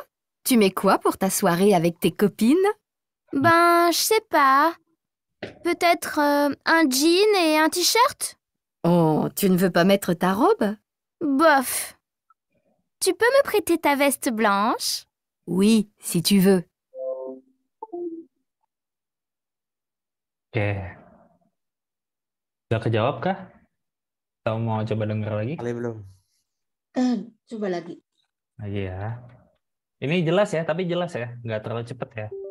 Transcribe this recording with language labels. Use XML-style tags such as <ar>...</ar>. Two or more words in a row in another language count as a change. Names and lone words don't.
<fr>Tu mets quoi pour ta soirée avec tes copines? Ben, je sais pas. Peut-être un jean et un t-shirt? Oh, tu ne veux pas mettre ta robe? Bof. Tu peux me prêter ta veste blanche? Oui, si tu veux.</fr> <id>Oke. Udah kejawab kah? Atau mau coba denger lagi? Kali belum. Coba lagi. Lagi ya. Ini jelas ya, tapi jelas ya. Nggak terlalu cepet ya.</id>